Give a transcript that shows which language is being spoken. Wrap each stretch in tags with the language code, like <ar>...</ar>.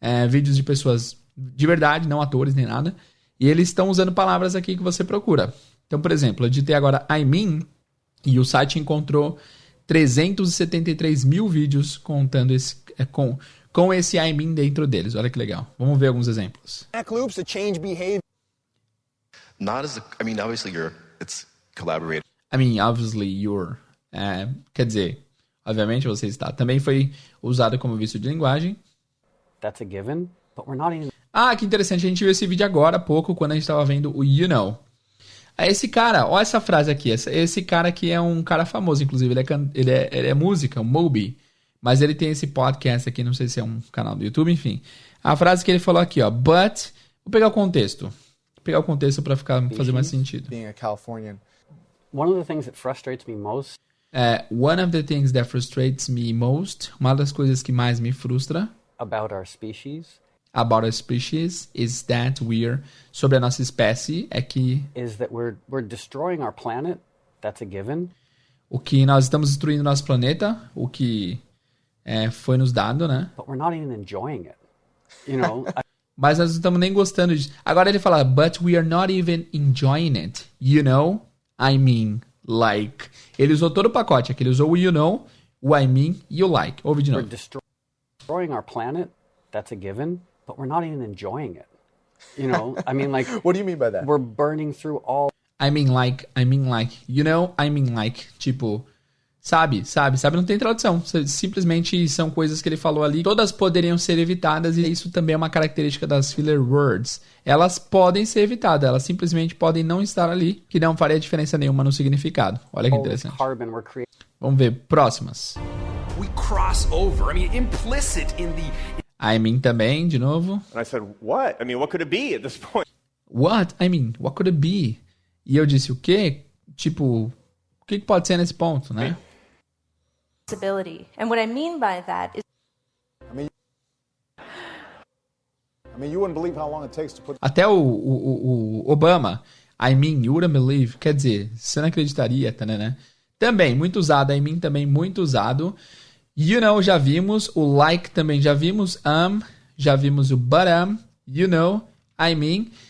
<pt>Vídeos de pessoas de verdade, não atores nem nada. E eles estão usando palavras aqui que você procura. Então, por exemplo, eu digitei agora I mean e o site encontrou 373 mil vídeos contando com esse I mean dentro deles. Olha que legal. Vamos ver alguns exemplos.</pt> <en>Loops to change behavior. Obviously it's collaborated. Obviously you're.</en> <pt>Quer dizer, obviamente você está. Também foi usado como vício de linguagem.</pt> <en>That's a given, but we're not even...</en> <pt>Que interessante. A gente viu esse vídeo agora há pouco, quando a gente estava vendo o You Know. Esse cara, olha essa frase aqui. Esse cara aqui é um cara famoso, inclusive. Ele é música, um Moby. Mas ele tem esse podcast aqui, não sei se é um canal do YouTube, enfim. A frase que ele falou aqui, ó. But, vou pegar o contexto. Para fazer mais sentido.</pt> <en>Being a Californian. One of the things that frustrates me most. One of the things that frustrates me most.</en> <pt>Uma das coisas que mais me frustra.</pt> <en>About our species. About our species is that we're...</en> <pt>Sobre a nossa espécie é que...</pt> <en>Is that we're destroying our planet. That's a given.</en> <pt>O que nós estamos destruindo nosso planeta. O que foi nos dado, né?</pt> <en>But we're not even enjoying it. You know...</en> <pt>Mas nós não estamos nem gostando disso. Agora ele fala,</pt> <en>but we are not even enjoying it. You know? I mean, like.</en> <pt>Ele usou todo o pacote aqui. Ele usou o you know, o I mean e o like. Ouve de novo.</pt> <en>We're destroying our planet. That's a given. But we're not even enjoying it. You know? I mean, like... What do you mean by that? We're burning through all... I mean like. You know? I mean like.</en> <pt>Tipo... Sabe, não tem tradução. Simplesmente são coisas que ele falou ali. Todas poderiam ser evitadas e isso também é uma característica das filler words. Elas podem ser evitadas, elas simplesmente podem não estar ali, que não faria diferença nenhuma no significado. Olha que interessante. Vamos ver, próximas.</pt> <en>We cross over. Implicit in the...</en> <pt>I mean também, de novo.</pt> <en>And I said, what? what could it be at this point? What could it be?</en> <pt>E eu disse, o quê? Tipo, o que pode ser nesse ponto, né?</pt> <en>And what I mean by that is you wouldn't believe how long it takes to put...</en> <pt>Até o Obama,</pt> <en>you wouldn't believe,</en> <pt>quer dizer, você não acreditaria, né? Também, muito usado, também muito usado. You know, já vimos, o like também já vimos, já vimos o</pt> <en>but you know, I mean.</en>